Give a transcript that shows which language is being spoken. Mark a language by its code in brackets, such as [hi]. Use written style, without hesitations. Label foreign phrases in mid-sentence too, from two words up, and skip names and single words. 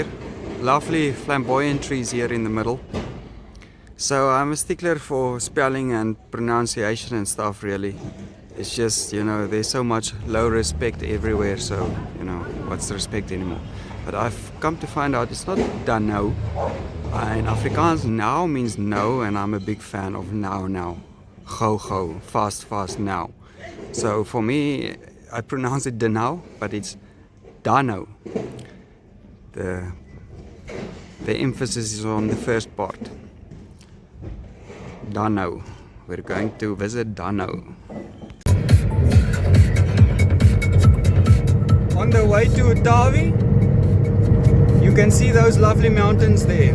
[en] Lovely flamboyant trees here in the middle. So I'm a stickler for spelling and pronunciation and stuff, really. It's just, you know, there's so much low respect everywhere, so, you know, what's the respect anymore? But I've come to find out it's not dan nou. In Afrikaans, now means no, and I'm a big fan of now. Go, fast, now. So for me, I pronounce it dan nou, but it's Dano. The emphasis is on the first part. Dano. We're going to visit Dano. On the way to Utawi, you can see those lovely mountains there.